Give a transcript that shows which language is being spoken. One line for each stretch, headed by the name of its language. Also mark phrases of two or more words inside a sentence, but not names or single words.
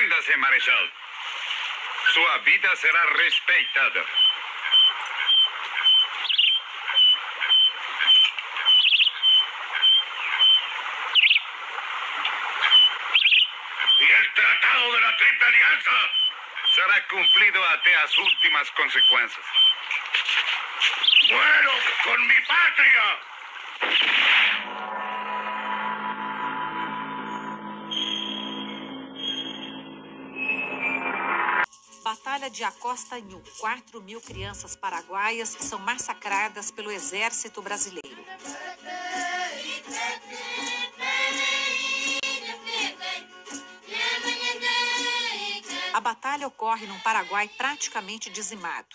Portuguese: Prepare-se, Marechal. Sua vida será respeitada.
Spanish: ¿Y el Tratado de la Triple Alianza? Será cumplido
Portuguese: até as últimas consequências.
Spanish: ¡Muero con mi patria!
Portuguese: Batalha de Acosta-Nhu. 4.000 crianças paraguaias são massacradas pelo exército brasileiro. A batalha ocorre num Paraguai praticamente dizimado.